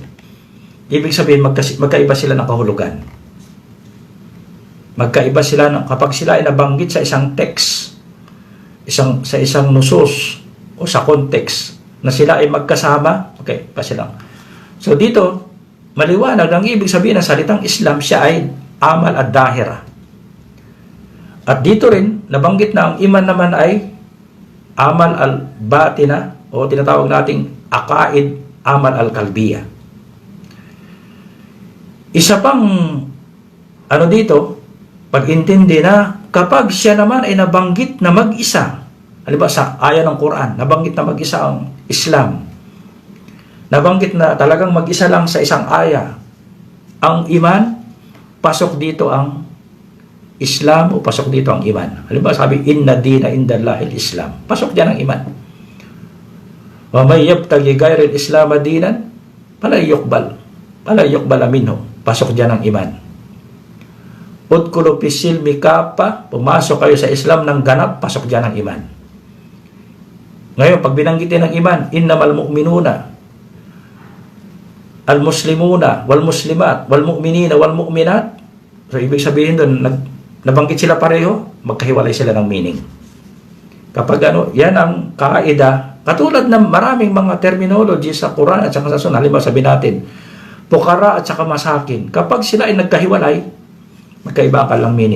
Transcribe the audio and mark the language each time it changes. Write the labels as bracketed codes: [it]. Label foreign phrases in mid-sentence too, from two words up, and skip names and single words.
[tl] Ibig sabihin, magkaiba sila ng kahulugan. Magkaiba sila kapag sila ay nabanggit sa isang text, sa isang nusus, o sa context, na sila ay magkasama, okay, pa sila. So dito, maliwanag ang ibig sabihin ng salitang Islam, siya ay amal at dahira. At dito rin, nabanggit na ang iman naman ay [ar] عمل الباطنة [tl] o tinatawag nating akaid [ar] عمل القلبية. [tl] Isa pang ano dito, pag-intindi na kapag siya naman ay nabanggit na mag-isa, halimbawa sa aya ng Quran, nabanggit na mag-isa ang Islam, nabanggit na talagang mag-isa lang sa isang aya ang iman, pasok dito ang Islam o pasok dito ang iman. Halimbawa sabi, [ar] إن الدين عند الله الإسلام, [tl] pasok dyan ang iman. [ar] ومن يبتغ غير الإسلام دينا فلا يقبل منه, [tl] pasok dyan ang iman. [ar] ادخلوا في السلم كافة, [tl] pumasok kayo sa Islam ng ganap, pasok dyan ang iman. Ngayon, pag binanggitin ng iman, [ar] إنما المؤمنون المسلمون والمسلمات والمؤمنين والمؤمنات. [tl] So, ibig sabihin doon, nabanggit sila pareho, magkahiwalay sila ng meaning. Kapag yan ang kaida, katulad ng maraming mga terminology sa Quran at saka sa Sunnah, halimbawa sabihin natin, pukara at saka masakin. Kapag sila ay nagkahiwalay, magkaiba ka lang meaning.